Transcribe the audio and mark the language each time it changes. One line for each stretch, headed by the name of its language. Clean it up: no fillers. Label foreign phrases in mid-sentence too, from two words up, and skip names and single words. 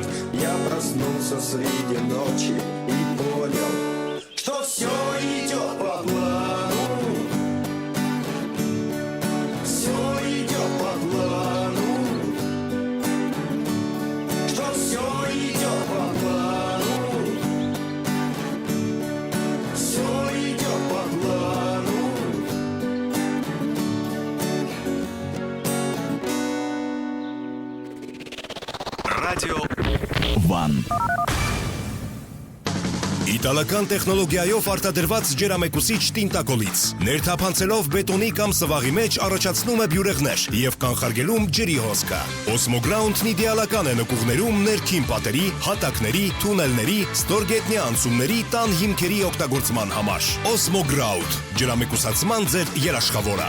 Russian: Я проснулся среди ночи и понял, что все идет по плану, все идет по плану, что все идет по плану, все идет по плану.
Armenian: Ռադիո One. Իտալական տեխնոլոգիայով արտադրված ջերամեկուսիչ տինտակոլից ներթափանցելով բետոնի կամ սվաղի մեջ առաջացնում է բյուրեղներ եւ կանխարգելում ջրի հոսքը։ Osmoground-ն իդեալական է նկուղներում ներքին պատերի, հատակների, թունելների, ստորգետնյա անցումների տան հիմքերի օգտագործման համար։ Osmoground ջրամեկուսացման ձեր երաշխավորը։